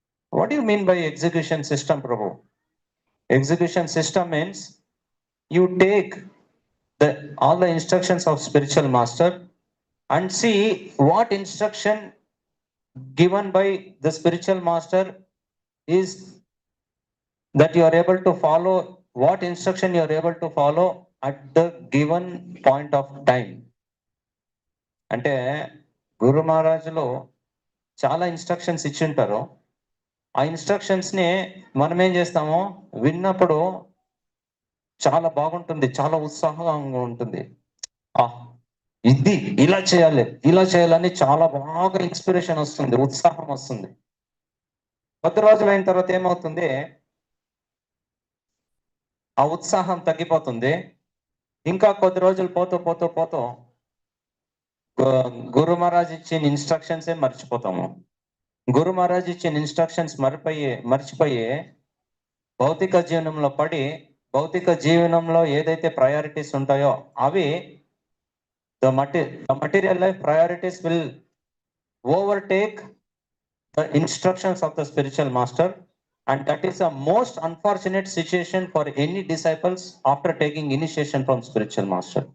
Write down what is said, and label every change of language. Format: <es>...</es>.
<en>What do you mean by execution system, Prabhu? Execution system means you take all the instructions of spiritual master and see what instruction given by the spiritual master is that you are able to follow, what instruction you are able to follow at the given point of time.</en> <te>అంటే గురు మహారాజులో చాలా instructions ఇచ్చి ఉంటారు. ఆ instructions ని మనం ఏం చేస్తాము, విన్నప్పుడు చాలా బాగుంటుంది, చాలా ఉత్సాహంగా ఉంటుంది. ఇది ఇలా చేయాలని చాలా బాగా ఇన్స్పిరేషన్ వస్తుంది, ఉత్సాహం వస్తుంది. కొద్ది రోజులు అయిన తర్వాత ఏమవుతుంది, ఆ ఉత్సాహం తగ్గిపోతుంది. ఇంకా కొద్ది రోజులు పోతూ గురు మహారాజ్ ఇచ్చిన ఇన్స్ట్రక్షన్సే మర్చిపోతాము. గురు మహారాజ్ ఇచ్చిన ఇన్స్ట్రక్షన్స్ మర్చిపోయి భౌతిక జీవనంలో పడి, భౌతిక జీవనంలో ఏదైతే ప్రయారిటీస్ ఉంటాయో అవి</te> <en>the material life priorities will overtake the instructions of the spiritual master, and that is a most unfortunate situation for any disciples after taking initiation from spiritual master.</en>